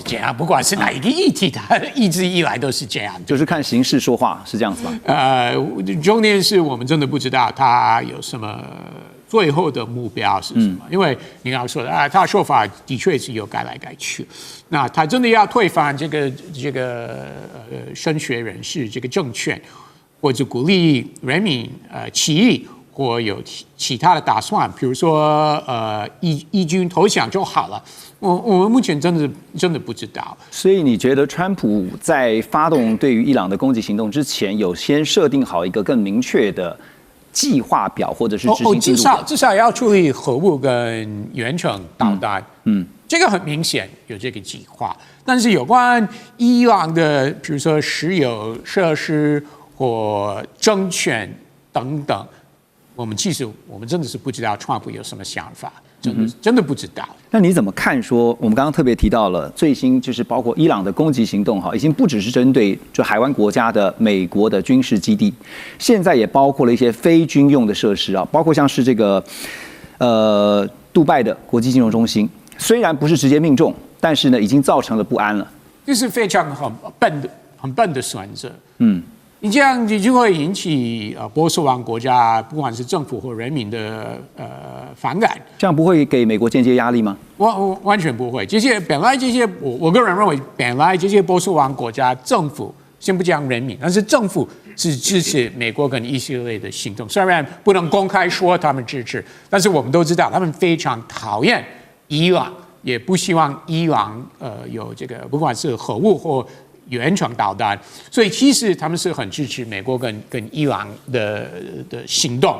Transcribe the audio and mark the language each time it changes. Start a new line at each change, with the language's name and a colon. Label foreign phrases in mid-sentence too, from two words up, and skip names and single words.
Chinese: 這樣，不管是哪一個議題，他一直以来都是這樣，就是看形勢說話，是這樣子嗎？重點是我們真的不知道他有什麼最後的目標是什麼，因為你剛剛說的他說法的確是有改來改去。那他真的要推翻這個神學人士這個政權，或者鼓勵人民起義，或有其他的打算，比如說義軍投降就好了。我們目前真的不知道。所以你覺得川普在發動對於伊朗的攻擊行動之前，有先設定好一個更明確的計劃表，或者是執行進度表？至少要處理核武跟遠程導彈。這個很明顯有這個計劃。但是有關伊朗的，比如說石油設施或政權等等，我們真的是不知道川普有什麼想法。真的不知道。那你怎麼看說？我們剛剛特別提到了最新，就是包括伊朗的攻擊行動，哈，已經不只是針對就海灣國家的美國的軍事基地，現在也包括了一些非軍用的設施啊，包括像是這個杜拜的國際金融中心，雖然不是直接命中，但是呢，已經造成了不安了。這是非常很笨的選擇。你這樣子就會引起波斯灣國家不管是政府或人民的反感。這樣不會給美國間接壓力嗎？完全不會。本來這些我個人認為，本來這些波斯灣國家政府，先不講人民，但是政府是支持美國跟以色列的行動。雖然不能公開說他們支持，但是我們都知道他們非常討厭伊朗，也不希望伊朗有這個不管是核武或遠程導彈，所以其實他們是很支持美國跟伊朗的行動。